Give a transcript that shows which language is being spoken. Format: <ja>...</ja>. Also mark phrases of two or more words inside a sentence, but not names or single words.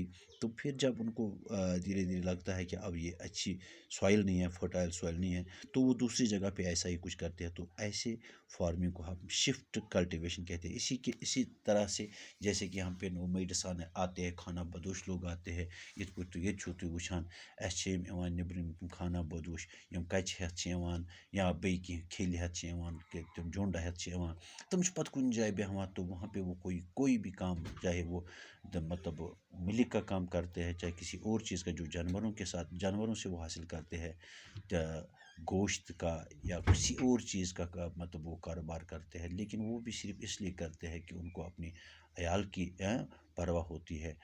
<hi>तो फिर जब उनको धीरे धीरे लगता है कि अब ये अच्छी सॉइल नहीं है,</hi> <en>fertile soil</en> <hi>नहीं है, तो वो दूसरी जगह पे ऐसा ही कुछ करते हैं। तो ऐसे फार्मिंग को हम</hi> <en>shift cultivation</en> <hi>कहते हैं। इसी तरह से, जैसे कि हम पे नोमैड सान आते हैं, खाना बदोश लोग आते हैं,</hi> <ks>इत पट तो ये छो तुम वुछान अस छ यम निब्रिम</ks> <hi>खाना बदोश,</hi> <ks>यम कच हेत छ यवान, या बेई की खेल हेत छ यवान, कि तुम झुंड हेत छ यवान, तुम छ पत कुन जाए बेहवान,</ks> <hi>तो वहाँ पे वो कोई भी काम, चाहे वो मतलब मिल्क का काम करते हैं, चाहे किसी और चीज़ का, जो जानवरों के साथ, जानवरों से वो हासिल करते हैं, गोश्त का या किसी और चीज़ का मतलब वो कारोबार करते हैं, लेकिन वो भी सिर्फ इसलिए करते हैं कि उनको अपनी अयाल की परवाह होती है।</hi>